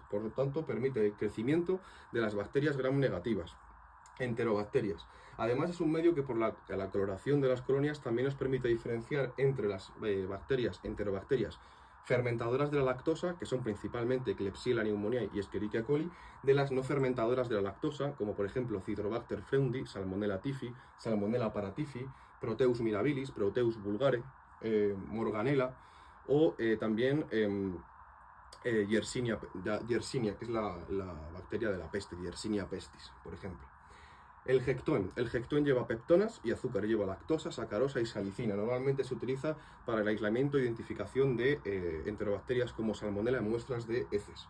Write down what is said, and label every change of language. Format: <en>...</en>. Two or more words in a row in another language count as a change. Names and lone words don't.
<es>Por lo tanto, permite el crecimiento de las bacterias gram negativas, enterobacterias. Además, es un medio que por la coloración de las colonias también nos permite diferenciar entre las bacterias, enterobacterias fermentadoras de la lactosa, que son principalmente Klebsiella pneumoniae y Escherichia coli, de las no fermentadoras de la lactosa, como por ejemplo Citrobacter frundi, Salmonella typhi, Salmonella paratyphi, Proteus mirabilis, Proteus vulgare, Morganella, o también Yersinia, que es la bacteria de la peste, Yersinia pestis, por ejemplo. El Hectoen lleva peptonas y azúcar, lleva lactosa, sacarosa y salicina. Normalmente se utiliza para el aislamiento e identificación de enterobacterias como Salmonella en muestras de heces.</es>